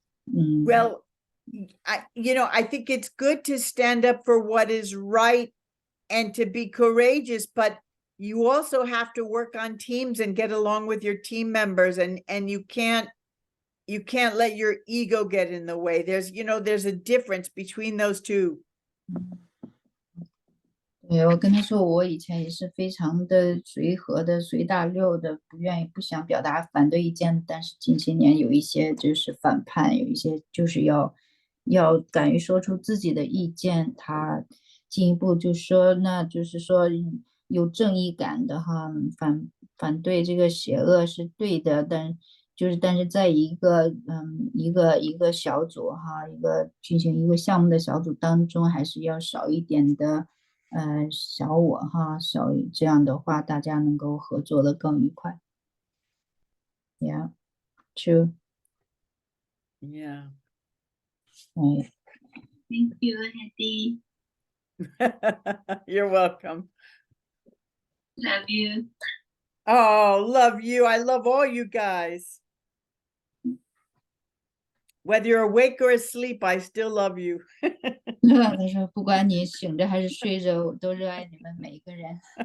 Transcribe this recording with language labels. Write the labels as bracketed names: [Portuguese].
[English] Well, I think it's good to stand up for what is right and to be courageous, but you also have to work on teams and get along with your team members, and you can't let your ego get in the way. There's a difference between those two. [Chinese] 对，我跟他说，我以前也是非常的随和的、随大溜的，不想表达反对意见，但是近些年有一些就是反叛，有一些就是要敢于说出自己的意见。他进一步就说，那就是说有正义感的哈，反对这个邪恶是对的，但是在一个一个小组哈，进行一个项目的小组当中，还是要少一点的小我哈，这样的话大家能够合作的更愉快。 [English] Yeah, true. Yeah. Thank you, Hedy. You're welcome. Love you. Oh, love you. I love all you guys. Whether you're awake or asleep, I still love you. [Chinese] 他说不管你醒着还是睡着，我都热爱你们每一个人。